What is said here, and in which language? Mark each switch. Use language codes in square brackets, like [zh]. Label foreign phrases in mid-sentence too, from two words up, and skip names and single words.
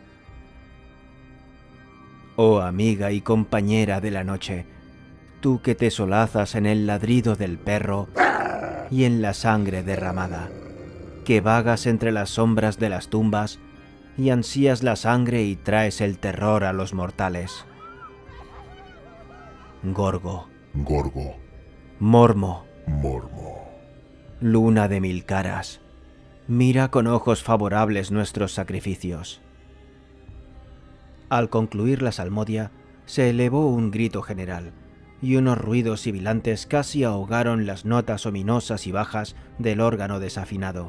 [es] Oh amiga y compañera de la noche, tú que te solazas en el ladrido del perro y en la sangre derramada, que vagas entre las sombras de las tumbas y ansías la sangre y traes el terror a los mortales. Gorgo. Gorgo. Mormo. Mormo. Luna de mil caras, mira con ojos favorables nuestros sacrificios. Al concluir la salmodia, se elevó un grito general, y unos ruidos sibilantes casi ahogaron las notas ominosas y bajas del órgano desafinado.